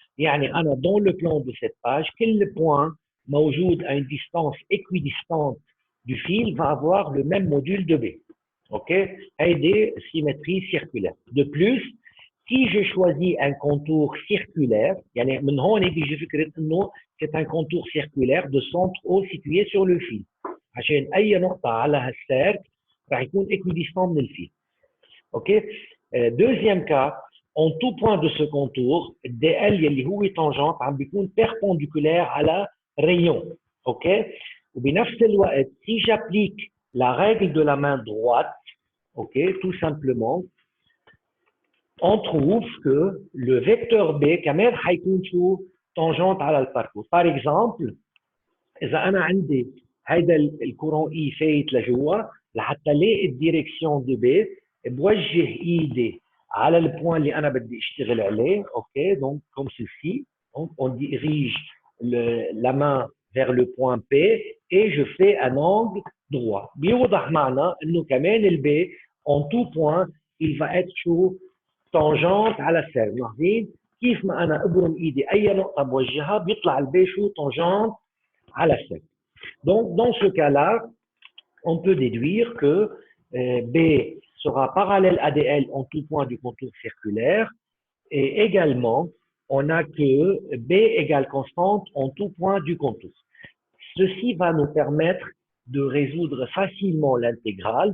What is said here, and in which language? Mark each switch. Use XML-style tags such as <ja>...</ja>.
<ar>يعني أنا</ar> <fr>dans le plan de cette page, quel point</fr> <ar>موجود</ar> <fr>à une distance équidistante du fil va avoir le même module de B. OK?</fr> <ar>هذه</ar> <fr>symétrie circulaire. De plus, si je choisis un contour circulaire,</fr> <ar>يعني من هون بيجي فكرة إنه</ar> <fr>c'est un contour circulaire de centre O situé sur le fil.</fr> <ar>عشان أي نقطة على هالسيرك راح يكون équidistant من الفil. OK?</ar> <fr>Deuxième cas, en tout point de ce contour, DL</fr> <ar>اللي هو</ar> <fr>tangente</fr> <ar>عم بيكون</ar> <fr>perpendiculaire على rayon. OK?</fr> <ar>وبنفس الوقت,</ar> <fr>si j'applique la règle de la main droite, OK, tout simplement, on trouve que le vecteur B</fr> <ar>كمان حيكون شو</ar> <fr>tangente</fr> <ar>على الباركور. Par exemple, إذا أنا عندي هيدا الكورون E فايت لجوا لحتى لاقي الديركسيون دو B بوجه ايدي على البوان اللي أنا بدي أشتغل عليه.</ar> <fr>OK, donc comme ceci, donc on dirige la main vers le point P et je fais un angle droit.</fr> <ar>بيوضح معنا إنه كمان ال B</ar> <fr>en tout point il va être</fr> <ar>شو tangente على السير. لاحظين كيف ما انا ابرم ايدي اي نقطه بوجهها بيطلع البي شو tangente على السير.</ar> <fr>Donc dans ce cas-là, on peut déduire que B sera parallèle à DL en tout point du contour circulaire et également on a que B égale constante en tout point du contour. Ceci va nous permettre de résoudre facilement l'intégrale.</fr>